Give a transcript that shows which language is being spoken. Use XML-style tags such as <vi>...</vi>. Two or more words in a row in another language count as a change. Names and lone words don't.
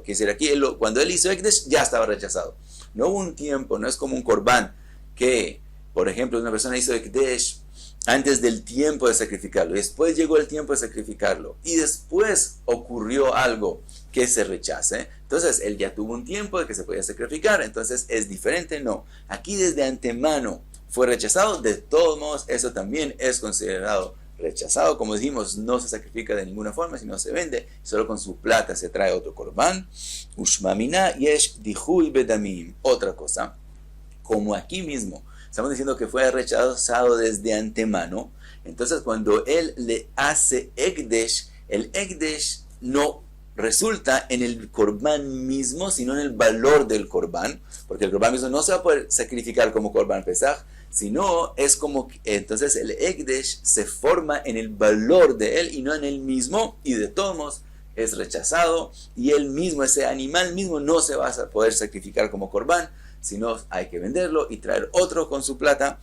<es>Quiere decir, aquí cuando él hizo Ekdesh ya estaba rechazado. No hubo un tiempo, no es como un Korban que, por ejemplo, una persona hizo Ekdesh antes del tiempo de sacrificarlo, y después llegó el tiempo de sacrificarlo, y después ocurrió algo que se rechace. Entonces, él ya tuvo un tiempo de que se podía sacrificar, entonces es diferente. No, aquí desde antemano fue rechazado, de todos modos, eso también es considerado rechazado. Como dijimos, no se sacrifica de ninguna forma, sino se vende, solo con su plata se trae otro Korban.</es> <arc>ושמע מינה יש דיחוי בדמים.</arc> <es>Otra cosa, como aquí mismo estamos diciendo que fue rechazado desde antemano, entonces cuando él le hace Ekdesh, el Ekdesh no resulta en el Korban mismo, sino en el valor del Korban, porque el Korban mismo no se va a poder sacrificar como Korban Pesach, sino es como, entonces el Ekdesh se forma en el valor de él y no en él mismo, y de todos modos es rechazado, y él mismo, ese animal mismo, no se va a poder sacrificar como Korban, sino hay que venderlo y traer otro con su plata.</es>